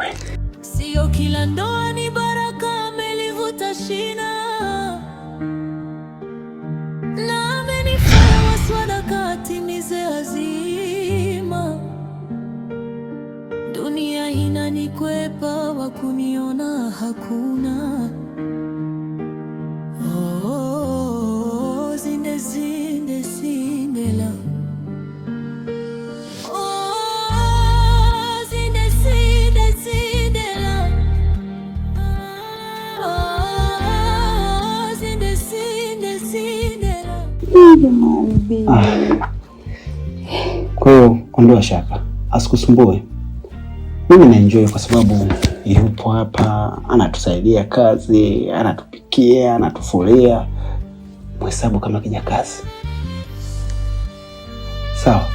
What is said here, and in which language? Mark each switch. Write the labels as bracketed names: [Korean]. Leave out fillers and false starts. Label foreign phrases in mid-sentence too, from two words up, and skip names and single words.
[Swahili] Sio kila ndoa ni baraka, amelivuta shina na amenifanya waswada katimize azima. Dunia inanikwepa, wa kuniona hakuna. Oh, zinde zinde Sindela. Oh, zinde zinde Sindela. Oh, zinde zinde Sindela. Kwa hiyo ondoa shaka, asikusumbue. Mimi naenjoy kwa sababu yupo hapa, anatusaidia kazi, anatupikia, anatufulia. Mhesabu kama kijakazi. Sawa?